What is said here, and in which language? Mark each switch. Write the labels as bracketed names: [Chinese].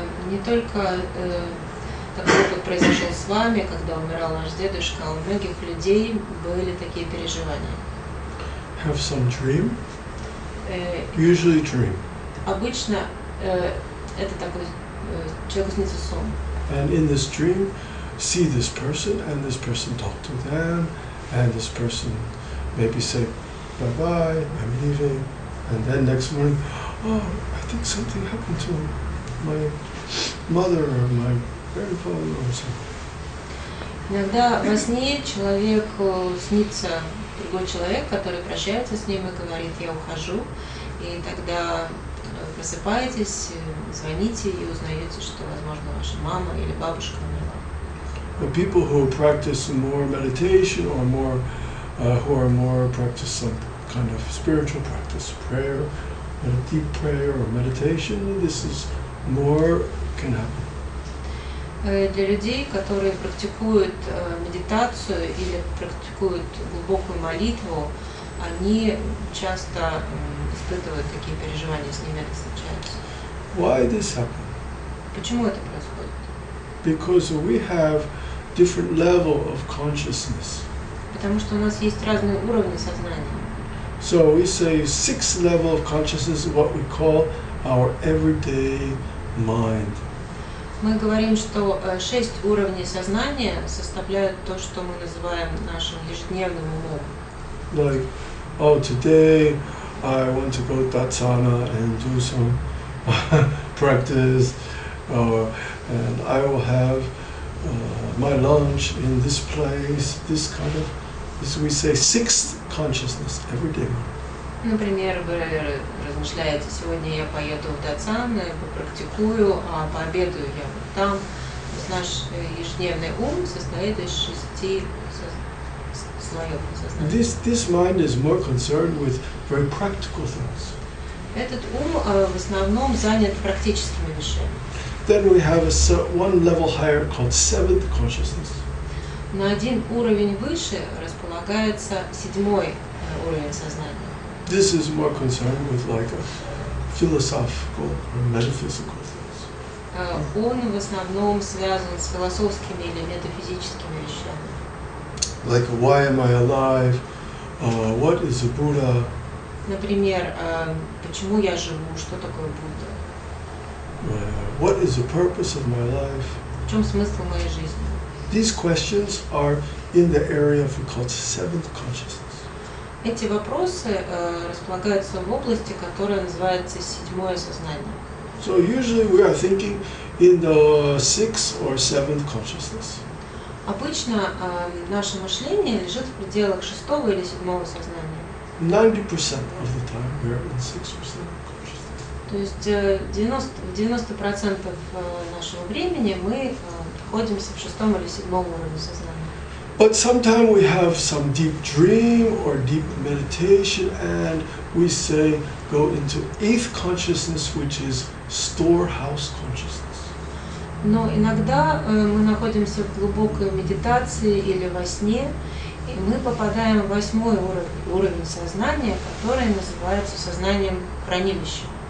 [Russian] Не только такой опыт произошел с вами, когда умирал ваш дедушка, а у многих людей были такие переживания. [English] Have some dream. Usually dream. [Russian] Обычно это такой человеку снится сон. [English] And in this dream, see this person, and this person talk to them, and this person maybe say, bye-bye, I'm leaving, and then next morning, oh, I think something happened to my mother or my grandfather or something. [Russian] Иногда во сне человеку снится другой человек, который прощается с ним и говорит, я ухожу, и тогда просыпаетесь, звоните и узнаете, что, возможно, ваша мама или бабушка умерла. [English] The people who practice more meditation or more, who are more practice some kind of spiritual practice, prayer, deep prayer or meditation, this is more can happen. [Russian] Для людей, которые практикуют медитацию или практикуют глубокую молитву, они часто испытывают такие переживания, с ними это случается. [English] Why this happen? [Russian] Почему это происходит? [English] Because we have different level of consciousness. [Russian] Потому что у нас есть разные уровни сознания. [English] So we say sixth level of consciousness is what we call our everyday mind. [Russian] Мы говорим, что 6 уровней сознания составляют то, что мы называем нашим ежедневным умом. [English] Like, oh, today I want to go to Datsana and do some practice, and I will have my lunch in this place, this kind of, this we say sixth consciousness every day. [Russian] Например, вы размышляете, сегодня я поеду в Датсан, попрактикую, а пообедаю я вот там. То есть наш ежедневный ум состоит из 6 слоев сознания. [English] This mind is more concerned with very practical things. [Russian] Этот ум в основном занят практическими вещами. [English] Then we have one level higher called seventh consciousness. [Russian] На один уровень выше располагается 7-й уровень сознания. [English] This is more concerned with like a philosophical or metaphysical things. [Russian] Он в основном связан с философскими или метафизическими вещами. [English] Like why am I alive? What is a Buddha? [Russian] Например, почему я живу? Что такое Будда? [English] What is the purpose of my life? [Russian] В чем смысл моей жизни? [English] These questions are in the area of we call seventh consciousness. [Russian] Эти вопросы располагаются в области, которая называется 7-е сознание. [English] So usually we are thinking in the sixth or seventh consciousness. [Russian] Обычно наше мышление лежит в пределах 6-го или 7-го сознания. [English] 90% of the time we are in 6 or 7 consciousness. [Russian] То есть 90% нашего времени мы находимся в 6-м или 7-м уровне сознания. [English] But sometimes we have some deep dream or deep meditation, and we say go into 8th consciousness, which is storehouse consciousness. [Russian] Но иногда мы находимся в глубокой медитации или во сне, и мы попадаем в 8-й уровень сознания, который называется сознанием хранилища.